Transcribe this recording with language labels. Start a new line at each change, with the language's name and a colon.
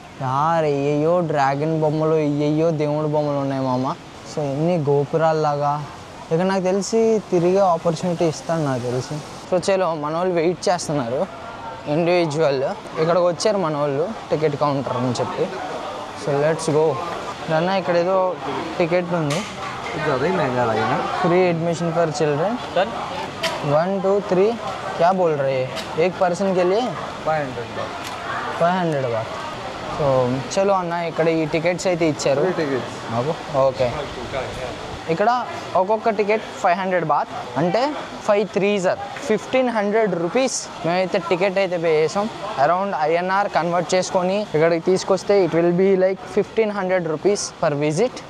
Telugu: యార్ అయ్యయ్యో డ్రాగన్ బొమ్మలు, అయ్యయ్యో దేవుడి బొమ్మలు ఉన్నాయి మామ. సో ఎన్ని గోపురాల్లాగా. ఇక నాకు తెలిసి తిరిగే ఆపర్చునిటీ ఇస్తాను నాకు తెలిసి. సో చలో మన వాళ్ళు వెయిట్ చేస్తున్నారు ఇండివిజువల్. ఇక్కడికి వచ్చారు మన వాళ్ళు టికెట్ కౌంటర్ అని చెప్పి.
English: So let's go.
Telugu: అన్న ఇక్కడ ఏదో టికెట్ ఉంది,
English: free admission for children
Hindi: 1 2 3 क्या बोल रहे हैं एक पर्सन के लिए 500 बात.
Telugu: సో చలో అన్న ఇక్కడ ఈ టికెట్స్ అయితే ఇచ్చారు. ఓకే ఇక్కడ ఒక్కొక్క టికెట్ 500 బాత్ అంటే 5 3s 1500 రూపీస్. మేమైతే టికెట్ అయితే పే చేసాం. అరౌండ్ INR కన్వర్ట్ చేసుకొని ఇక్కడికి తీసుకొస్తే
English: It will be like 1500 rupees per visit.